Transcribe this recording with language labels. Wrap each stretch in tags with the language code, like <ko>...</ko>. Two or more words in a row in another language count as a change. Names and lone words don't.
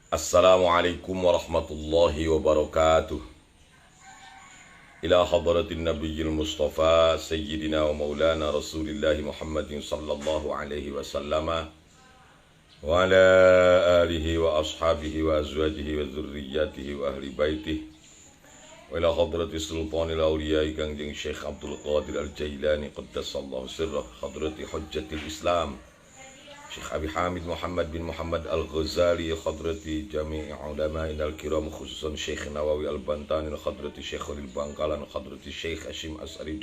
<ar>السلام عليكم ورحمة الله وبركاته. إلى حضرة النبي المصطفى سيدنا ومولانا رسول الله محمد صلى الله عليه وسلم وعلى آله وأصحابه وأزواجه وذريته وأهل بيته وإلى حضرة سلطان الأولياء Kangjeng شيخ عبد القادر الجيلاني قدس الله سره، حضرة حجة الإسلام شيخ أبي حامد محمد بن محمد الغزالي، حضرة جميع العلماء الكرام، خصوصا شيخ نووي البنتني، حضرة شيخ خليل بنكلان، حضرة شيخ هاشم أشعري</ar>